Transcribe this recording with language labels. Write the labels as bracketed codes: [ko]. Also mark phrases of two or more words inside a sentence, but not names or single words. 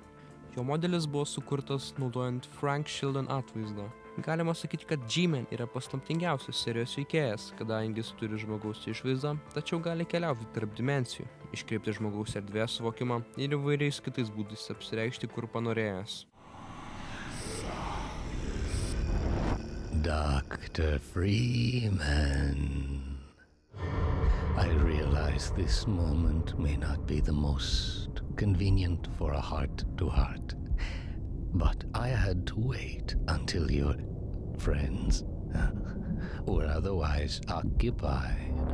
[lt] Jo modelis buvo sukurtas naudojant Frank Sheldon atvaizdą. Galima sakyti, kad G-Man yra paslaptingiausias serijos veikėjas, kadangi jis turi žmogaus išvaizdą, tačiau gali keliauti tarp dimensijų, iškreipti žmogaus erdvės suvokimą ir įvairiais kitais būdais apsireikšti, kur panorėjęs. [en] Dr. Freeman. I realize this moment may not be the most convenient for a heart-to-heart, but I had to wait until your friends were otherwise occupied.